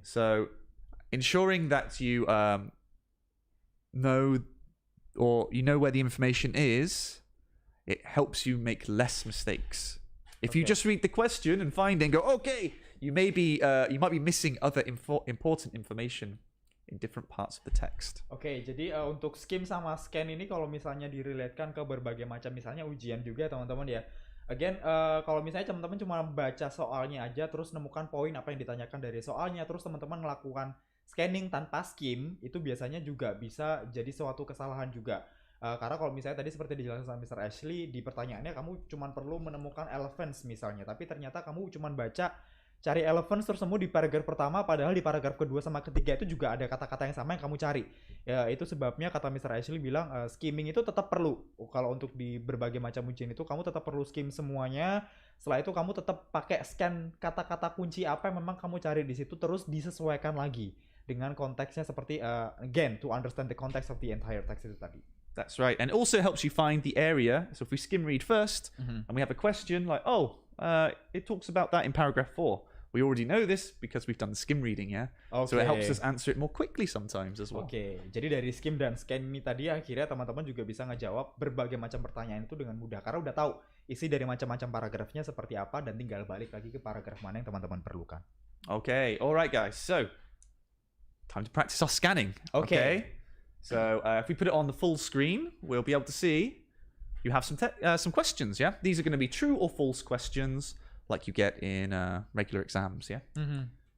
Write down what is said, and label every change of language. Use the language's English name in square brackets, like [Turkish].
[English] So ensuring that you know, or you know where the information is, it helps you make less mistakes. If you Okay. just read the question and find it and go, okay, you might be missing other important information in different parts of the text. [Indonesian] Oke, jadi untuk skim sama scan ini kalau misalnya direlatekan ke berbagai macam misalnya ujian juga teman-teman ya. Again, kalau misalnya teman-teman cuma baca soalnya aja terus nemukan poin apa yang ditanyakan dari soalnya, terus teman-teman melakukan scanning tanpa skim, itu biasanya juga bisa jadi suatu kesalahan juga. Karena kalau misalnya tadi seperti dijelaskan sama Mr. Ashley, di pertanyaannya kamu cuma perlu menemukan elephants misalnya, tapi ternyata kamu cuma baca cari elephants terus nemu di paragraf pertama, padahal di paragraf kedua sama ketiga itu juga ada kata-kata yang sama yang kamu cari. Ya, itu sebabnya kata Mr. Ashley bilang skimming itu tetap perlu. Kalau untuk di berbagai macam ujian itu kamu tetap perlu skim semuanya. Setelah itu kamu tetap pakai scan kata-kata kunci apa yang memang kamu cari di situ, terus disesuaikan lagi dengan konteksnya seperti [English] again to understand the context of the entire text [Indonesian] itu tadi. [English] That's right. And it also helps you find the area. So if we skim read first and we have a question like, it talks about that in paragraph 4. We already know this because we've done the skim reading, yeah? So it helps us answer it more quickly sometimes as well. [Indonesian] Oke, jadi dari skim dan scan ini tadi akhirnya teman-teman juga bisa ngejawab berbagai macam pertanyaan itu dengan mudah karena udah tahu isi dari macam-macam paragrafnya seperti apa dan tinggal balik lagi ke paragraf mana yang teman-teman perlukan. [English] Okay, all right, guys. So time to practice our scanning. Okay. So if we put it on the full screen, we'll be able to see you have some questions, yeah? These are going to be true or false questions like you get in regular exams, yeah? Mm-hmm.